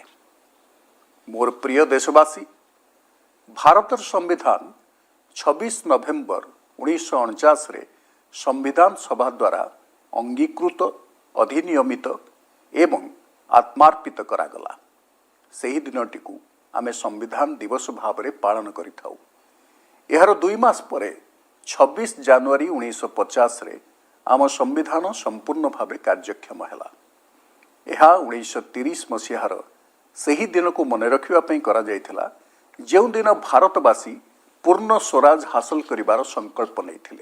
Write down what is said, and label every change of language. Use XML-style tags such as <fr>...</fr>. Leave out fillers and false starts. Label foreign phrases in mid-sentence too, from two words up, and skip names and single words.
<or>ମୋର ପ୍ରିୟ ଦେଶବାସୀ, ଭାରତର ସମ୍ବିଧାନ 26 ନଭେମ୍ବର 1949 ରେ ସମ୍ବିଧାନ ସଭା ଦ୍ୱାରା ଅଙ୍ଗୀକୃତ, ଅଧିନିୟମିତ ଏବଂ ଆତ୍ମାର୍ପିତ କରାଗଲା। ସେହି ଦିନଟିକୁ ଆମେ ସମ୍ବିଧାନ ଦିବସ ଭାବରେ ପାଳନ କରିଥାଉ। ଏହାର 2 ମାସ ପରେ 26 ଜାନୁଆରୀ 1950ରେ ଆମ ସମ୍ବିଧାନ ସମ୍ପୂର୍ଣ୍ଣ ଭାବେ କାର୍ଯ୍ୟକ୍ଷମ ହେଲା। ଏହା 1930 ମସିହାର ସେହି ଦିନକୁ ମନେ ରଖିବା ପାଇଁ କରାଯାଇଥିଲା, ଯେଉଁଦିନ ଭାରତବାସୀ ପୂର୍ଣ୍ଣ ସ୍ୱରାଜ ହାସଲ କରିବାର ସଂକଳ୍ପ ନେଇଥିଲେ।</or>